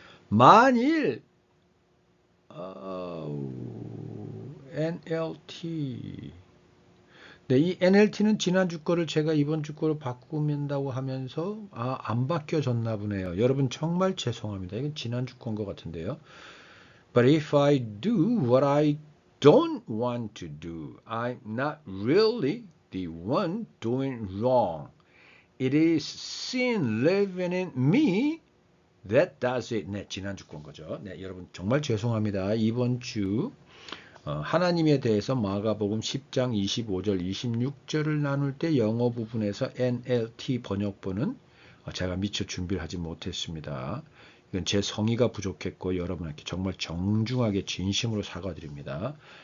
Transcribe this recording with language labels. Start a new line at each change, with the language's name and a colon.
Korean: 만일 NLT 네, 이 NLT는 지난주 거를 제가 이번 주 거로 바꾸면다고 하면서 안 바뀌어졌나 보네요. 여러분 정말 죄송합니다. 이건 지난주 거인 것 같은데요.
English: But if I do what I don't want to do, I'm not really the one doing wrong. It is sin living in me that does it.
Korean: 네, 지난주 건 거죠. 네, 여러분 정말 죄송합니다. 이번 주 하나님에 대해서 마가복음 10장 25절 26절을 나눌 때 영어 부분에서 NLT 번역본은 제가 미처 준비를 하지 못했습니다. 이건 제 성의가 부족했고 여러분에게 정말 정중하게 진심으로 사과드립니다.